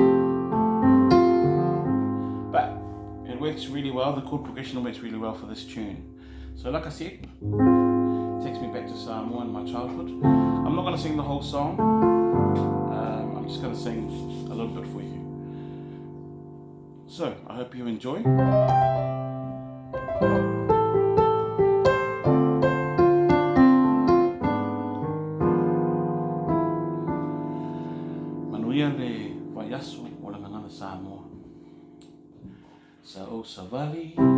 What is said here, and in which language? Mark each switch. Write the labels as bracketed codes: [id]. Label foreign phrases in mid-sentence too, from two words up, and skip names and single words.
[en] But it works really well, the chord progression works really well for this tune. So like I said, it takes me back to Samoa and my childhood. I'm not going to sing the whole song, I'm just going to sing a little bit for you. So, I hope you enjoy. [sm] Manuia le vaiaso o le ngangana Samoa. Sa o sa vali